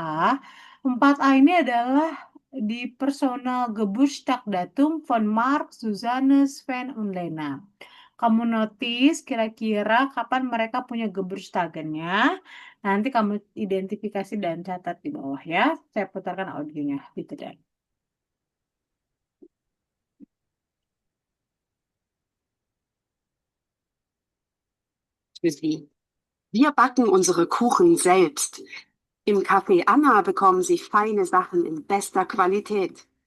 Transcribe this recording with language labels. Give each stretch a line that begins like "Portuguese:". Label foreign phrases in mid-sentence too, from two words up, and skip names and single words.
Indonesian: 4A ini adalah di personal
German: Geburtstagsdatum von Mark, Susanne, Sven, und Lena.
Indonesian: Kamu notice kira-kira kapan mereka punya Geburtstagannya. Nanti kamu identifikasi dan catat di bawah ya. Saya putarkan audionya. Gitu dan.
German: Für Sie. Wir backen unsere Kuchen selbst. Im Café Anna bekommen Sie feine Sachen in bester Qualität.